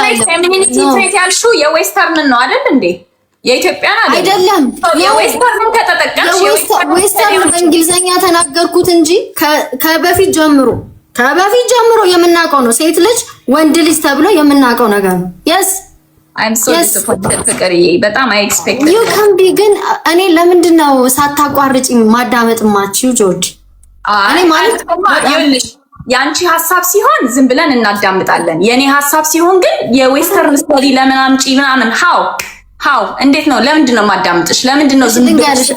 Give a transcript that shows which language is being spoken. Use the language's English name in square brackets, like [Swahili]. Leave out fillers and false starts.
[Amharic] ፌሚኒቲ ትሬት ያልሽው የዌስተርን ነው አይደል እንዴ? የኢትዮጵያን አይደለም። የዌስተርን ከተጠቀምሽ ዌስተርን በእንግሊዘኛ ተናገርኩት እንጂ ከበፊት ጀምሮ የምናውቀው ነው። ሴት ልጅ ወንድ ልጅ ተብሎ የምናውቀው ነገር ነው። yes [English] I'm so disappointed ፍቅርዬ፣ በጣም I expect you can be [Amharic] ግን እኔ ለምንድን ነው ሳታቋርጪ ማዳመጥ ማችው ጆርጂ? እኔ ማለት ይኸውልሽ ያንቺ ሐሳብ ሲሆን ዝም ብለን እናዳምጣለን። የኔ ሐሳብ ሲሆን ግን የዌስተርን ስተዲ ለምን አምጪ ምናምን how እንዴት ነው? ለምንድን ነው ማዳምጥሽ? ለምንድን ነው ዝም ብለሽ?